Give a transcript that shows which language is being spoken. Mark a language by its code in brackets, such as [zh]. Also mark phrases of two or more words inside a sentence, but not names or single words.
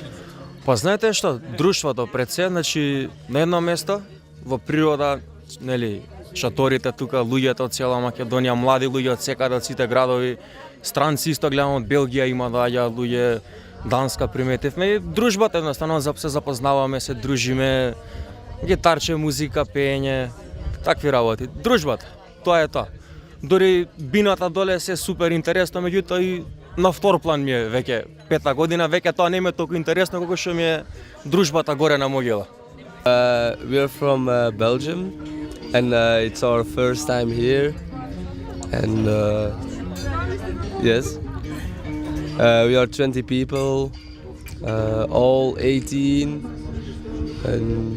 [mk] Па знаете што, друштвото пред се, значи на едно место во природа, нели, шаторите тука, луѓето од цела Македонија, млади луѓе од секаде од сите градови, странци исто гледам од Белгија има доаѓаат луѓе, Данска приметивме и дружбата едноставно се запознаваме, се дружиме, гитарче, музика, пеење, такви работи. Дружбата, тоа е тоа. Дори бината доле се супер интересно, меѓутоа и на втор план ми е веќе 5-та година, веќе тоа не ми е толку интересно колку што ми е дружбата горе на могила. [en] We are from Belgium and it's our first time here and yes. We are 20 people, all 18 and